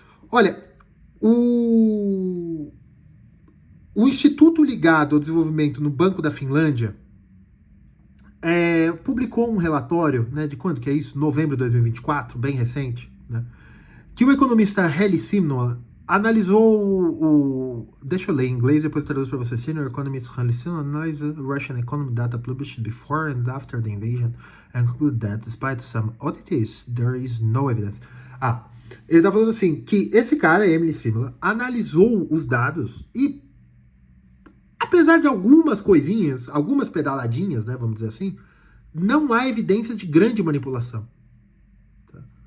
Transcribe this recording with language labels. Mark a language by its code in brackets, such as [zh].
[pt] Olha, o Instituto ligado ao desenvolvimento no Banco da Finlândia publicou um relatório, né, de quando que é isso? Novembro de 2024, bem recente, né, que o economista Heli Simnoa analisou deixa eu ler em inglês, depois eu traduzo para você. [en] Senior economist Heli Simnoa analyzed Russian economic data published before and after the invasion and concluded that, despite some oddities, there is no evidence. [pt] Ele tá falando assim, que esse cara, Emily Simula, analisou os dados e, apesar de algumas coisinhas, algumas pedaladinhas, né, vamos dizer assim, não há evidências de grande manipulação. Tá?